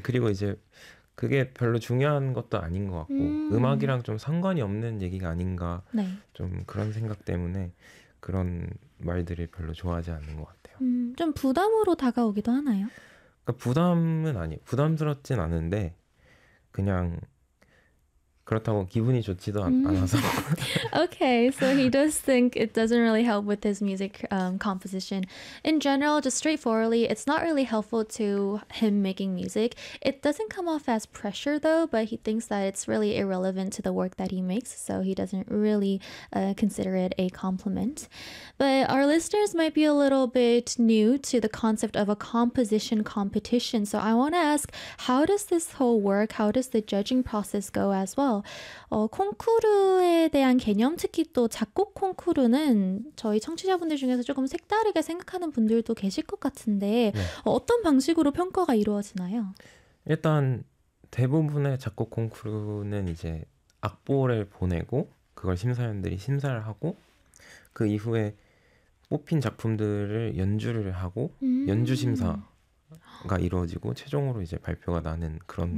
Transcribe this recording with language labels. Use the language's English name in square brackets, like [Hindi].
[Korean] 그리고 이제 그게 별로 중요한 것도 아닌 것 같고 음악이랑 좀 상관이 없는 얘기가 아닌가 네. 좀 그런 생각 때문에 그런 말들을 별로 좋아하지 않는 것 좀 부담으로 다가오기도 하나요? 같아요. 그러니까 부담은 아니, 부담스럽진 않은데 그냥 그렇다고 기분이 좋지도 않아서. [English] Okay, so he does think it doesn't really help with his music composition. In general, just straightforwardly, it's not really helpful to him making music. It doesn't come off as pressure though, but he thinks that it's really irrelevant to the work that he makes, so he doesn't really consider it a compliment. But our listeners might be a little bit new to the concept of a composition competition, so I want to ask, how does this whole work? How does the judging process go as well? [Korean] 콩쿠르에 대한 개념, 특히 또 작곡 콩쿠르는 저희 청취자분들 중에서 조금 색다르게 생각하는 분들도 계실 것 같은데, 네. 어떤 방식으로 평가가 이루어지나요? 일단 대부분의 작곡 콩쿠르는 이제 악보를 보내고 그걸 심사위원들이 심사를 하고 그 이후에 뽑힌 작품들을 연주를 하고 연주 심사가 이루어지고 최종으로 이제 발표가 나는 그런